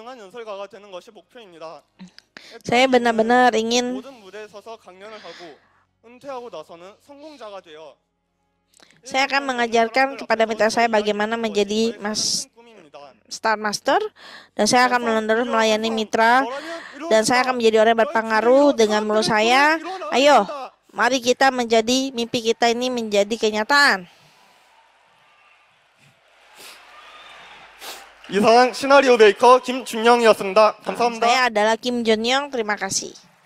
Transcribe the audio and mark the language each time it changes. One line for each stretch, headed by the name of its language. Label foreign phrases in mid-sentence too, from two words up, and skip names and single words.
Indonesian: Saya benar-benar ingin saya akan mengajarkan kepada mitra saya bagaimana menjadi Star Master, dan saya akan menerus melayani mitra, dan saya akan menjadi orang yang berpengaruh dengan mulut saya. Ayo, mari kita menjadi mimpi kita ini menjadi kenyataan.
Korean: 이상 시나리오 메이커 김준영이었습니다. 감사합니다.
Indonesian: Saya adalah Kim Jun Young. Terima kasih.